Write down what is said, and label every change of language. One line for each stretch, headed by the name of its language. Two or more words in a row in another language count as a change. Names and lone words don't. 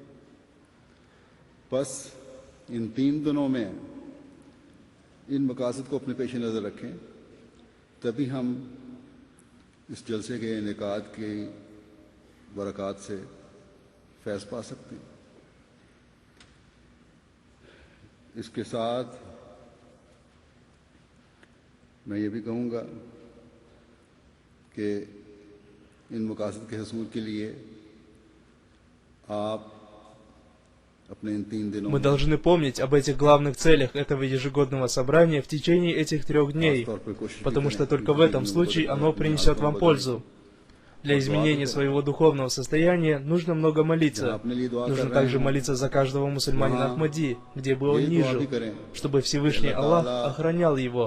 Urdu: بس ان 3 دنوں میں ان مقاصد کو اپنے پیش نظر رکھیں، تبھی ہم اس جلسے کے انعقاد کی برکات سے فیض پا سکتے ہیں. اس کے ساتھ میں یہ بھی کہوں گا کہ ان مقاصد کے حصول کے لیے آپ
Russian: Мы должны помнить об этих главных целях этого ежегодного собрания в течение этих 3 дней, потому что только в этом случае оно принесет вам пользу. Для изменения своего духовного состояния нужно много молиться. Нужно также молиться за каждого мусульманина Ахмади, где бы он ни жил, чтобы Всевышний Аллах охранял его.